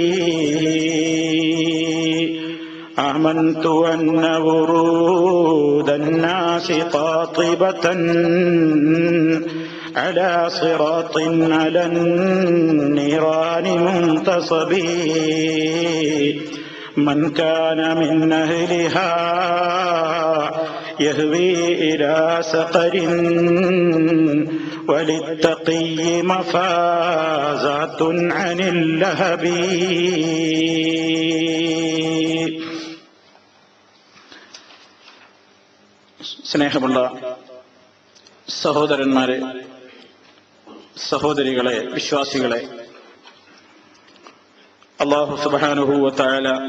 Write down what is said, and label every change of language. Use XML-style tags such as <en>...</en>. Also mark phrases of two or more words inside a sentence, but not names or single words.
<ar>آمنت أن ورود الناس قاطبة على صراط على النيران منتصب. من كان من أهلها يهوي إلى سقر وللتقي مفازات عن اللهب.</ar> <ml>സ്നേഹമുള്ള സഹോദരന്മാരെ, സഹോദരികളെ, വിശ്വാസികളെ,</ml> <ar>الله سبحانه وتعالى</ar>